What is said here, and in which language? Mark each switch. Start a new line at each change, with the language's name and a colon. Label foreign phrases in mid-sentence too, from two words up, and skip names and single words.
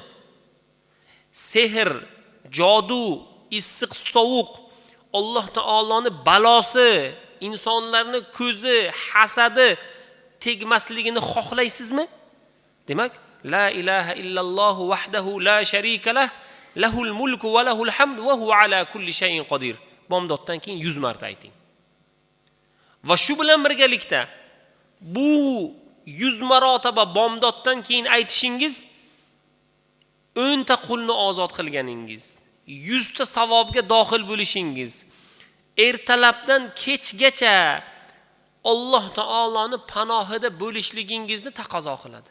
Uzbek: Sehr, jodu, issiq sovuq, Alloh taoloni balosi, insonlarning ko'zi, hasadi tegmasligini xohlaysizmi?
Arabic: Demak, لا إله إلا الله وحده لا شريك له له الملك وله الحمد وهو على كل شيء قدير.
Uzbek: Bomdoddan keyin 100 marta ayting. Va shu bilan birgalikda bu 100 marotaba bomdoddan keyin aytishingiz 10 ta qulni ozod qilganingiz, 100 ta savobga dohil bo'lishingiz, ertalabdan kechgacha Alloh taoloni panohida bo'lishligingizni taqozo qiladi.